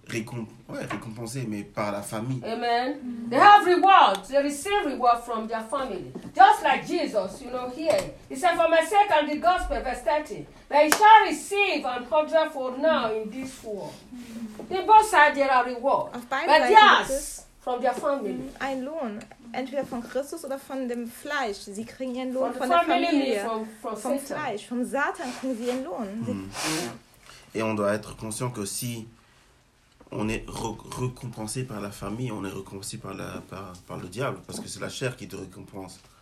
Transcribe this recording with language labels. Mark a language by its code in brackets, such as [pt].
[fr] Récompensés, mais par la famille. [en] Amen. They have reward. They receive reward from their family. Just like Jesus, you know, here. He said, for my sake and the gospel, verse 30. They shall receive an hundredfold now in this world. In both sides, there are rewards. But yes. From their family. [de] Ein Lohn, entweder von Christus oder von dem Fleisch. Sie kriegen ihren Lohn von der Familie. Vom Fleisch, vom Satan kriegen sie ihren Lohn. [fr] Et on doit être conscient que si on est récompensé par la famille, on est récompensé par le diable, parce que c'est la chair qui te récompense.